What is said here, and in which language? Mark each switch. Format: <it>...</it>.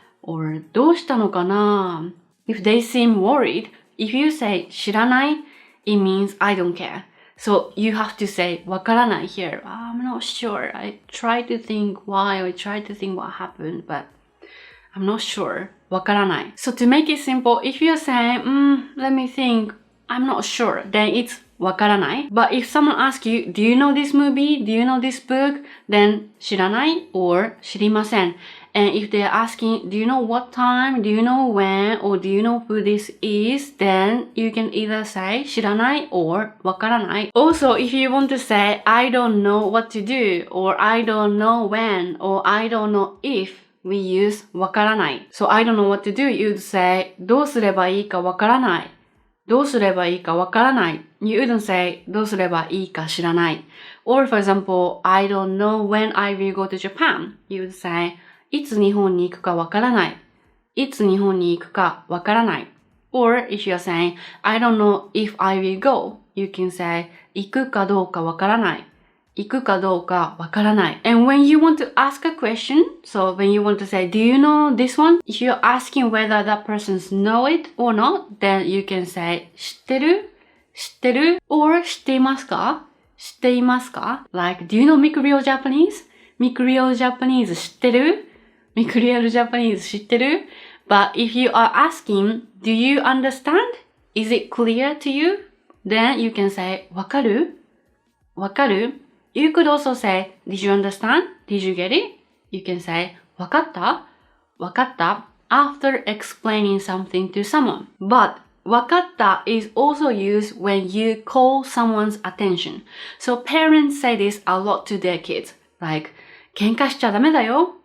<ja>Or どうしたのかな?</ja> <en>If they seem worried, if you say</en> <ja>知らない</ja> <en>it means I don't care. So you have to say</en> <ja>わからない</ja> <en>here. I'm not sure. I try to think why or I try to think what happened, but I'm not sure.</en> <ja>わからない.</ja> <en>So to make it simple, if you're saying, let me think, I'm not sure, then it's</en> <ja>わからない.</ja> <en>But if someone asks you, do you know this movie? Do you know this book?</en> <ja>Then 知らない or 知りません.</ja> <en>And if they're asking, do you know what time? Do you know when? Or do you know who this is? Then you can either say</en> <ja>知らない</ja> <en>or</en> <ja>わからない.</ja> <en>Also, if you want to say, I don't know what to do, or I don't know when, or I don't know if, we use</en> <ja>わからない.</ja> <en>So I don't know what to do, you'd say</en> <ja>どうすればいいかわからない. どうすればいいかわからない.</ja> <en>You wouldn't say</en> <ja>どうすればいいか知らない.</ja> <en>Or for example, I don't know when I will go to Japan. You would say</en> <ja>いつ日本に行くかわからない。いつ日本に行くかわからない。</ja> <en>Or if you're saying, I don't know if I will go, you can say,</en> <ja>行くかどうかわからない。行くかどうかわからない。</ja> <en>And when you want to ask a question, so when you want to say, do you know this one? If you're asking whether that person's know it or not, then you can say,</en> <ja>知ってる? 知ってる?Or 知っていますか?知っていますか?</ja> <en>Like, do you know Mikuriel Japanese? Mikuriel Japanese</en> <ja>知ってる?</ja> <en>Mikuriel Japanese</en> <ja>知ってる?</ja> <en>But if you are asking, do you understand? Is it clear to you? Then you can say,</en> <ja>わかる? わかる?</ja> <en>You could also say, did you understand? Did you get it? You can say,</en> <ja>わかった? わかった?</ja> <en>After explaining something to someone. But</en> <ja>わかった</ja> <en>is also used when you call someone's attention. So parents say this a lot to their kids.</en> <ja>Like, 喧嘩しちゃダメだよ.</ja>